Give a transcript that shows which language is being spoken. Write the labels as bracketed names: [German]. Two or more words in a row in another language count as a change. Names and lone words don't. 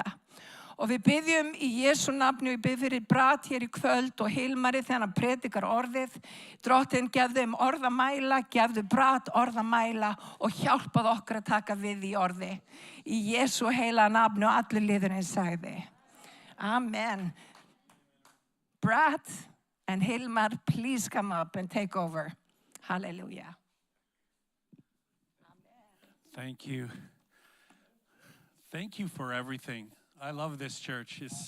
[Icelandic] Og við biðjum í Jesú nafni og ég bið fyrir Brat hér í kvöld og Hilmari þegar hann predikar orðið. Drottin, gefðu þeim orðamæla, gefðu Brat orðamæla og hjálpað okkur að taka við í orði. Í Jesú heila nafni og allir liðurinn sagði. Amen. [English] Brat and Hilmar, please come up and take over. Hallelujah. Thank you. Thank you for everything. I love this church.